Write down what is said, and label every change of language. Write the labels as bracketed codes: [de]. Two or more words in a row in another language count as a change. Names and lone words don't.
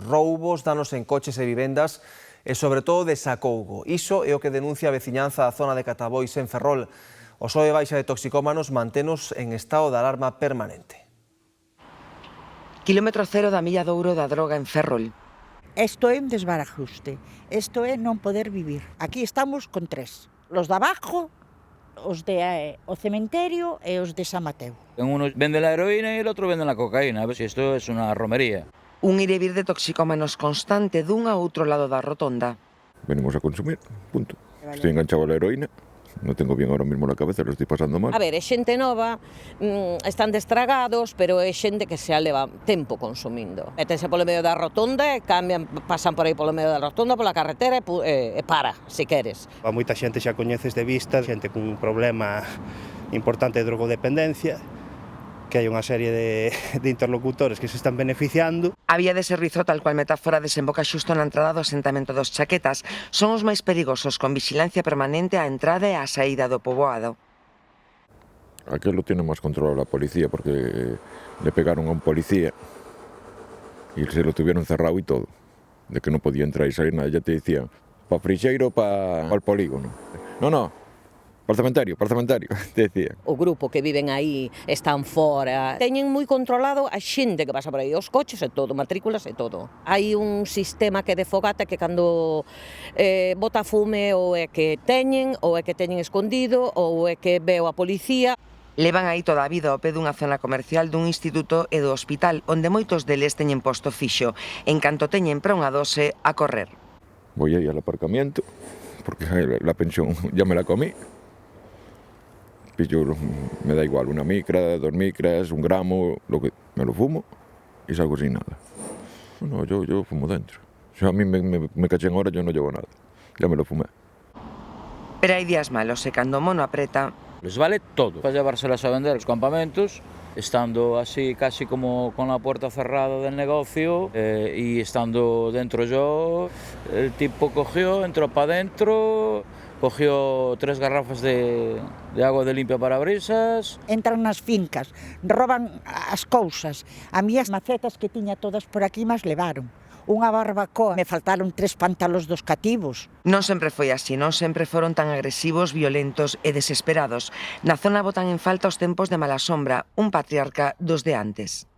[gl] Roubos, danos en coches e vivendas e, sobre todo, desacougo. Iso é o que denuncia a veciñanza da zona de Catabois en Ferrol. O sobe baixa de toxicómanos mantenos en estado de alarma permanente. Kilómetro cero da Milla de Ouro da droga en Ferrol. Isto é un desbarajuste, isto é non poder vivir. Aquí estamos con tres, [es] los de abajo, [gl] os de o cementerio e os de San Mateo. [es] Uno vende la heroína y el otro vende la cocaína. A ver si esto es una romería. [gl] Un ir e vir de toxicómanos constante dun a outro lado da rotonda. [es] Venimos a consumir, punto. Estoy enganchado a la heroína, no tengo bien ahora mismo la cabeza, lo estoy pasando mal. [gl] A ver, é xente nova, están destragados, pero é xente que xa leva tempo consumindo. Métense polo medio da rotonda, cambian, pasan por aí polo medio da rotonda, pola carretera e para, se queres. A moita xente xa coñeces de vista, xente cun problema importante de drogodependencia, que hai unha serie de interlocutores que se están beneficiando. A vía de servizo, tal cual metáfora, desemboca xusto na entrada do asentamento dos Chaquetas. Son os máis perigosos, con vixilancia permanente á entrada e á saída do poboado. [es] Aquí lo tiene más controlado la policía, porque le pegaron a un policía y se lo tuvieron cerrado y todo, de que no podía entrar y salir nada. Ya te decían, pa Frixeiro, pa el polígono. No, [gl] para o cementario, te decía. O grupo que viven aí están fora. Teñen moi controlado a xente que pasa por aí, os coches e todo, matrículas e todo. Hai un sistema que de fogata que cando bota fume ou é que teñen escondido, ou é que veo a policía. Levan aí toda a vida ao pé dunha zona comercial dun instituto e do hospital, onde moitos deles teñen posto fixo. En canto teñen para unha dose, a correr. [es] Voy ahí al aparcamiento, porque la pensión ya me la comí. Pillo, me da igual, una micra, 2 micras, 1 gramo, lo que me lo fumo y salgo sin nada. No, yo fumo dentro. Si a mí me cachen ahora, yo no llevo nada. Ya me lo fumé. [gl] Pero hai días malos, e cando o mono apreta... [es] Les vale todo. Para llevárselas a vender a los campamentos, estando así casi como con la puerta cerrada del negocio y estando dentro yo, el tipo cogió, entró para adentro, cogió 3 garrafas de agua de limpia parabrisas. [gl] Entran nas fincas, roban as cousas. A mí as macetas que tiña todas por aquí mas levaron. Unha barbacoa, me faltaron 3 pantalos dos cativos. Non sempre foi así, non sempre foron tan agresivos, violentos e desesperados. Na zona botan en falta os tempos de Malasombra, un patriarca dos de antes.